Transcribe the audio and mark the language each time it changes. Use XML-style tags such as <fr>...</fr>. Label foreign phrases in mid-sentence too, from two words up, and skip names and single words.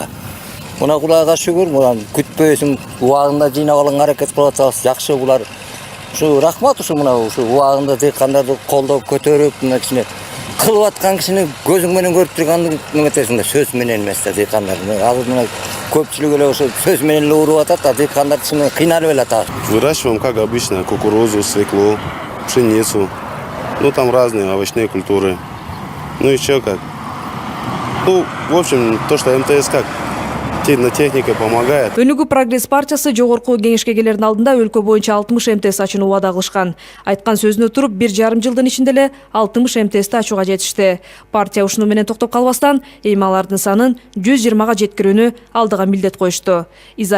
<ky>Мына Кудайга шүгүр, мына күтпөйсүң, убагында жыйнап алганга аракет кылып атабыз. Жакшы булар. Ушу рахмат, ушу мына ушу убагында дыйкандарды колдоп, көтөрүп, мына кичине кылып аткан кишини көзүң менен көрүп тургандык неметесиң да, сөз менен эмес да дыйкандар. Азыр мына көпчүлүк эле ошо сөз менен эле уруп атат, а дыйкандар чын кыйналып эле атат.</ky> <ru>Выращиваем, как обычно, кукурузу, свеклу, пшеницу. Ну, там разные овощные культуры. Ну, еще как. Ну, в общем, то, что МТС как техника помогает.</ru> <ky>Өнүгүү Прогресс партиясы жогорку кеңешке келердин алдында өлкө боюнча 60 МТС ачууну убада кылышкан. Айткан сөзүнө туруп, 1,5 жылдын ичинде эле 60 МТСти ачууга жетишти. Партия ушуну менен токтоп калбастан, эми алардын санын 120га жеткирүүнү алдыга милдет коюшту.</ky>